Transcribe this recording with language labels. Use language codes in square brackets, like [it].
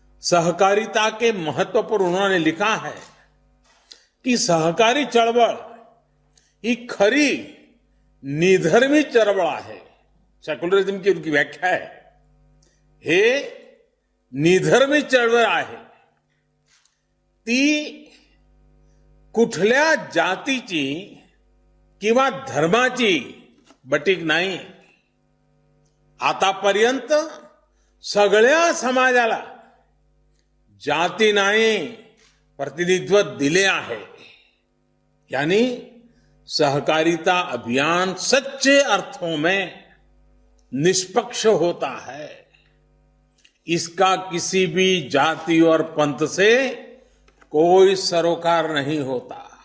[hi] सहकारिता के महत्व पर उन्होंने लिखा है कि [mr] सहकारी चळवळ ही खरी निधर्मी चळवळ आहे. [hi] सेक्युलरिझम की उनकी व्याख्या है. [mr] हे निधर्मी चळवळ आहे. ती कुठल्या जातीची किंवा धर्माची बटीक नाही. आतापर्यंत सगळ्या समाजाला जाती नाही प्रतिनिधित्व दिले आहे. [hi] यानी सहकारिता अभियान सच्चे अर्थों में निष्पक्ष होता है. इसका किसी भी जाति और पंथ से कोई सरोकार नहीं होता.